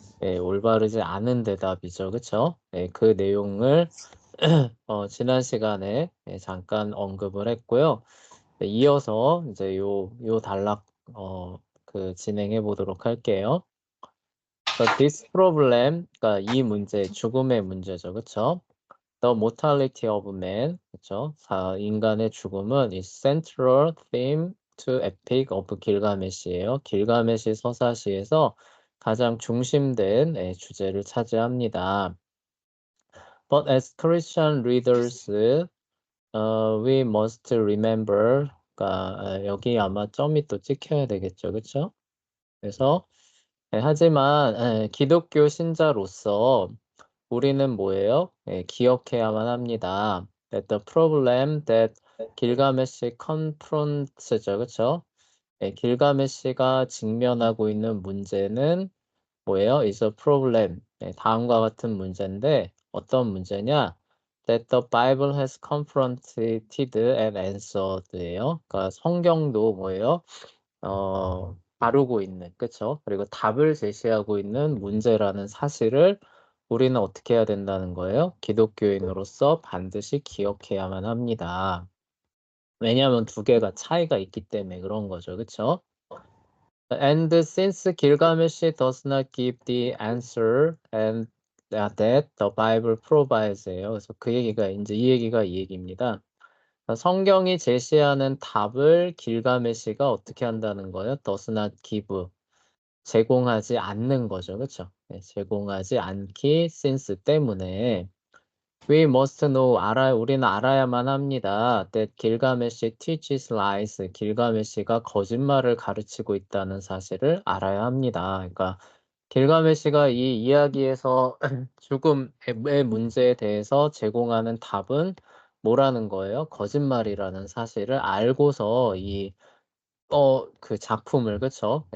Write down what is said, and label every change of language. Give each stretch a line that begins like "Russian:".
Korean: 네, 올바르지 않은 대답이죠. 그쵸? 네, 그 내용을 지난 시간에 잠깐 언급을 했고요. 네, 이어서 이제 요 단락 진행해 보도록 할게요.
English: This problem,
Korean: 그러니까 이 문제, 죽음의 문제죠, 그렇죠?
English: The mortality of man,
Korean: 그렇죠? 인간의 죽음은
English: is central theme to Epic of Gilgamesh예요.
Korean: 길가메시 서사시에서 가장 중심된 주제를 차지합니다.
English: But as Christian readers, we must remember,
Korean: 그러니까 여기 아마 점이 또 찍혀야 되겠죠, 그렇죠? 그래서 하지만 기독교 신자로서 우리는 뭐예요? 기억해야만 합니다.
English: That the problem that 길가메시 confronts죠,
Korean: 그렇죠? 길가메시가 직면하고 있는 문제는 뭐예요?
English: is a problem.
Korean: 다음과 같은 문제인데 어떤 문제냐?
English: That the Bible has confronted and answered예요.
Korean: 그러니까 성경도 뭐예요? 다루고 있는, 그쵸? 그리고 답을 제시하고 있는 문제라는 사실을 우리는 어떻게 해야 된다는 거예요? 기독교인으로서 반드시 기억해야만 합니다. 왜냐하면 두 개가 차이가 있기 때문에 그런 거죠, 그쵸?
English: And since Gilgamesh does not give the answer and that the Bible provides예요.
Korean: 그래서 그 얘기가 이제 이 얘기입니다. 성경이 제시하는 답을 길가메시가 어떻게 한다는 거예요?
English: does not give.
Korean: 제공하지 않는 거죠. 그렇죠? 제공하지 않기
English: since
Korean: 때문에
English: we must know
Korean: 우리는 알아야만 합니다.
English: that 길가메시 teaches lies.
Korean: 길가메시가 거짓말을 가르치고 있다는 사실을 알아야 합니다. 그러니까 길가메시가 이 이야기에서 죽음의 문제에 대해서 제공하는 답은 뭐라는 거예요? 거짓말이라는 사실을 알고서 그 작품을, 그쵸?